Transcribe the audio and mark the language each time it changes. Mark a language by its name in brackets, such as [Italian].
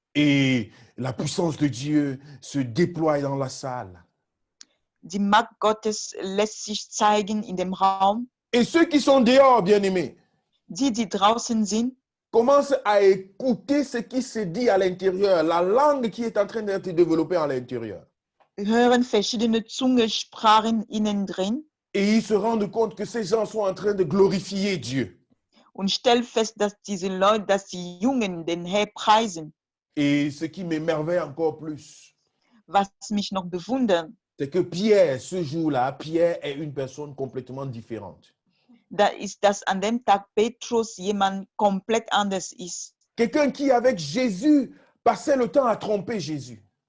[French] Et la puissance de Dieu se déploie dans la salle. [German] Die Macht Gottes lässt sich zeigen in dem Raum. [French] Et ceux qui sont dehors, bien-aimés, [German] Die draußen sind, [French] commencent à écouter ce qui se dit à l'intérieur, la langue qui est en train d'être développée à l'intérieur. [German] hören verschiedene Zungensprachen innen drin [French] Et ils se rendent compte que ces gens sont en train de glorifier Dieu. [German] und stellen fest, dass diese Leute, dass die Jungen den Herrn preisen. [French] Et ce qui m'émerveille encore plus, [German] Was mich noch bewundert, [French] c'est que Pierre, ce jour-là, Pierre est une personne complètement différente. [German] da ist, dass an dem Tag Petrus jemand komplett anders ist. [French] Quelqu'un qui, avec Jésus, passait le temps à tromper Jésus.